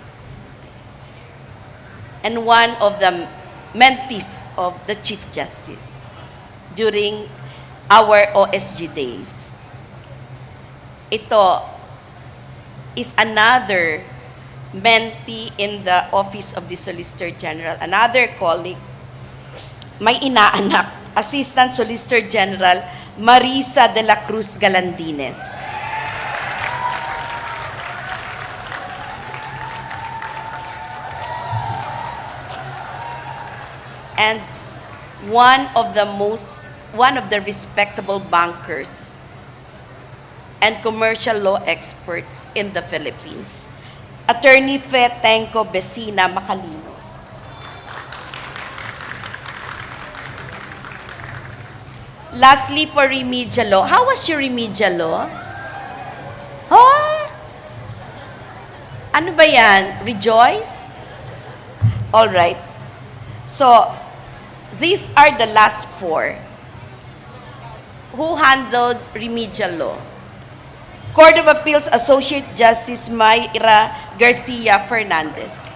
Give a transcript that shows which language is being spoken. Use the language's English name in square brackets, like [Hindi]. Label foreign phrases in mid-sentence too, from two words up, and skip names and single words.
[English] And one of the mentees of the Chief Justice during our OSG days. Ito is another mentee in the Office of the Solicitor General, another colleague, [Filipino] may inaanak, [English] Assistant Solicitor General [Filipino] Marisa de la Cruz Galandines. [English] And one of the respectable bankers and commercial law experts in the Philippines, Attorney Fe Tenco Besina Macalino. Lastly, for remedial law. How was your remedial law? [Filipino] Huh? Ano ba yan? [English] Rejoice? All right. So, these are the last four who handled remedial law. Court of Appeals Associate Justice Mayra Garcia Fernandez.